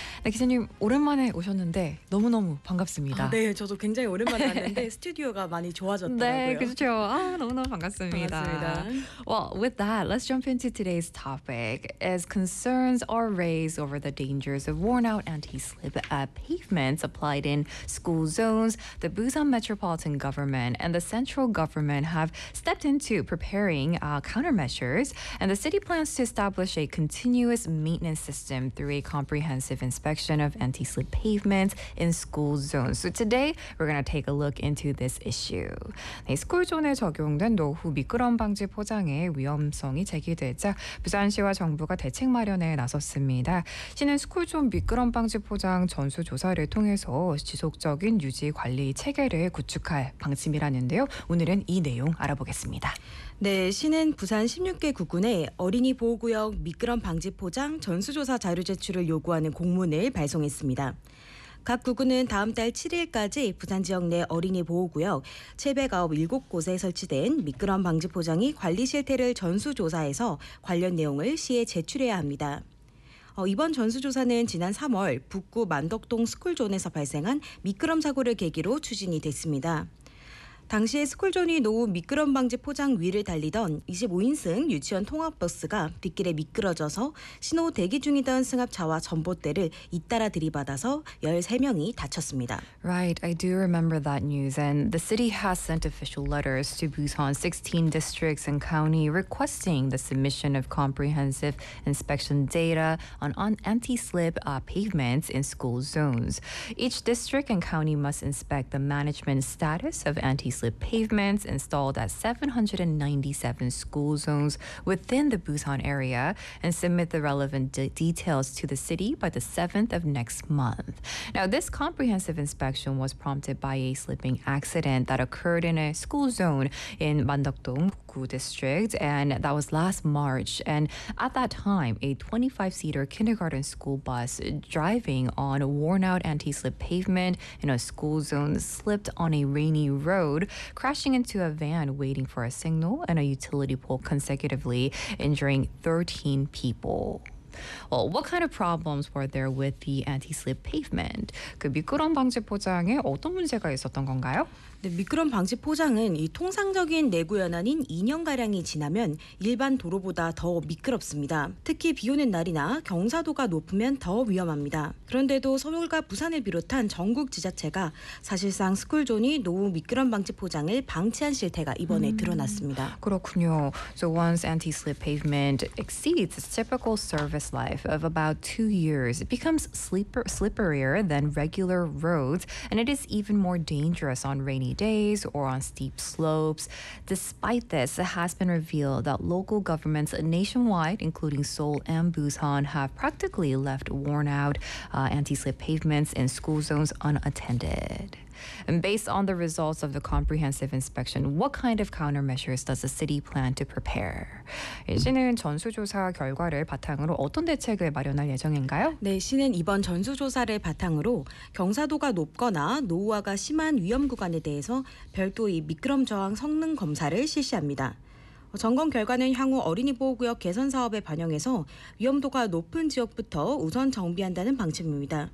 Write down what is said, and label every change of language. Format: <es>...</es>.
<ko>네, 기자님 오랜만에 오셨는데 너무너무 반갑습니다. 아, 네, 저도 굉장히 오랜만에 왔는데 스튜디오가 많이 좋아졌더라고요. 네, 그렇죠. 아, 너무너무 반갑습니다. 반갑습니다.</ko> <en>Well, with that, let's jump into today's topic. As concerns are raised over the dangers of worn-out anti-slip pavements applied in school zones, the Busan Metropolitan Government and the central government have stepped into preparing countermeasures, and the city plans to establish a continuous maintenance system through a comprehensive inspection of anti-slip pavements in school zones. So today, we're going to take a look into this issue.</en> <ko>네, 스쿨존에 적용된 노후 미끄럼 방지 포장의 위험성이 제기되자 부산시와 정부가 대책 마련에 나섰습니다. 시는 스쿨존 미끄럼 방지 포장 전수 조사를 통해서 지속적인 유지 관리 체계를 구축할 방침이라는데요. 오늘은 이 내용 알아보겠습니다. 네, 시는 부산 16개 구군에 어린이 보호구역 미끄럼 방지 포장 전수 조사 자료 제출을 요구하는 공문을 발송했습니다. 각 구군은 다음 달 7일까지 부산 지역 내 어린이 보호구역 797곳에 설치된 미끄럼 방지 포장이 관리 실태를 전수 조사해서 관련 내용을 시에 제출해야 합니다. 이번 전수조사는 지난 3월 북구 만덕동 스쿨존에서 발생한 미끄럼 사고를 계기로 추진이 됐습니다. 당시에 스쿨존이 노후 미끄럼 방지 포장 위를 달리던 25인승 유치원 통합버스가 뒷길에 미끄러져서 신호 대기 중이던 승합차와 전봇대를 잇따라 들이받아서 13명이 다쳤습니다.</ko> <en>Right, I do remember that news. And the city has sent official letters to Busan 16 districts and county requesting the submission of comprehensive inspection data on anti-slip pavements in school zones. Each district and county must inspect the management status of anti-slip pavements installed at 797 school zones within the Busan area and submit the relevant details to the city by the 7th of next month. Now, this comprehensive inspection was prompted by a slipping accident that occurred in a school zone in Mandokdong Gu district, and that was last March. And at that time, a 25-seater kindergarten school bus driving on a worn-out anti-slip pavement in a school zone slipped on a rainy road, crashing into a van waiting for a signal and a utility pole consecutively, injuring 13 people. Well, what kind of problems were there with the anti-slip pavement?</en> <ko>그 미끄럼 방지 포장에 어떤 문제가 있었던 건가요? 네, 미끄럼 방지 포장은 이 통상적인 내구 연한인 2년가량이 지나면 일반 도로보다 더 미끄럽습니다. 특히 비 오는 날이나 경사도가 높으면 더 위험합니다. 그런데도 서울과 부산을 비롯한 전국 지자체가 사실상 스쿨존이 노후 미끄럼 방지 포장을 방치한 실태가 이번에 드러났습니다. 그렇군요.</ko> <en>So once anti-slip pavement exceeds its typical service life of about 2 years, it becomes slipperier than regular roads, and it is even more dangerous on rainy days or on steep slopes. Despite this, it has been revealed that local governments nationwide, including Seoul and Busan, have practically left worn-out anti-slip pavements in school zones unattended. And based on the results of the comprehensive inspection, what kind of countermeasures does the city plan to prepare?</en> <ko>시는 전수조사 결과를 바탕으로 어떤 대책을 마련할 예정인가요? 네, 시는 이번 전수조사를 바탕으로 경사도가 높거나 노후화가 심한 위험 구간에 대해서 별도의 미끄럼 저항 성능 검사를 실시합니다. 점검 결과는 향후 어린이 보호구역 개선 사업에 반영해서 위험도가 높은 지역부터 우선 정비한다는 방침입니다.</ko>